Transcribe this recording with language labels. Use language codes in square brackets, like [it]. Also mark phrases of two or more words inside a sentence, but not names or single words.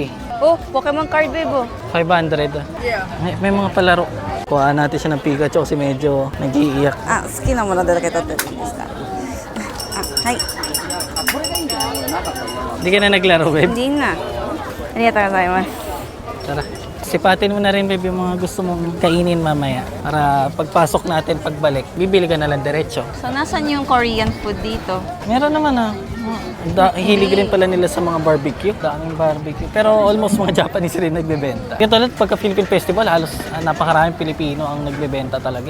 [en] Oh, Pokemon card babe oh. 500. Yeah. [tl] May mga palaro. Kuha natin siya ng Pikachu kasi medyo nag-iiyak. [ja] 好きなものだけ取ってっていいですかはい [tl] Hindi ka na naglaro, babe? hindi na [ja] ありがとうございます [tl] Tara. Sipatin mo na rin, babe, yung mga gusto mong kainin mamaya. Para pagpasok natin, pagbalik, bibili ka na lang diretso. So, nasan yung [en] Korean food [tl] dito? Meron naman hilig rin pala nila sa mga barbecue. Daming barbecue. Pero almost mga Japanese rin nagbebenta. Kaya tulad pagka Philippine Festival, halos napakaraming Pilipino ang nagbebenta talaga.